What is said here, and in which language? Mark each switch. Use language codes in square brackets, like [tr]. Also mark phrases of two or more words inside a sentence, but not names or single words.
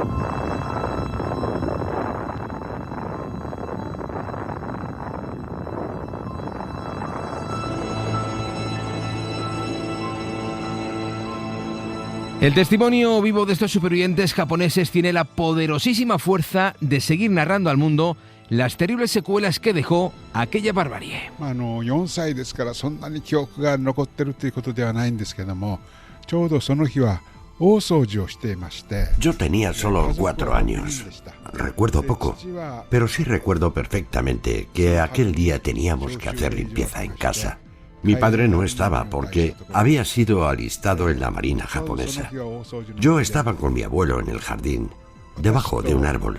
[es] El testimonio vivo de estos supervivientes japoneses tiene la poderosísima fuerza de seguir narrando al mundo las terribles secuelas que dejó aquella barbarie. [ja] 4 歳ですからそんなに記憶が残ってるということではないんですけども、ちょうどその日は大掃除をしていまして。 [es] Yo tenía solo 4 años. Recuerdo poco, pero sí recuerdo perfectamente que aquel día teníamos que hacer limpieza en casa. Mi padre no estaba porque había sido alistado en la marina japonesa. Yo estaba con mi abuelo en el jardín, debajo de un árbol.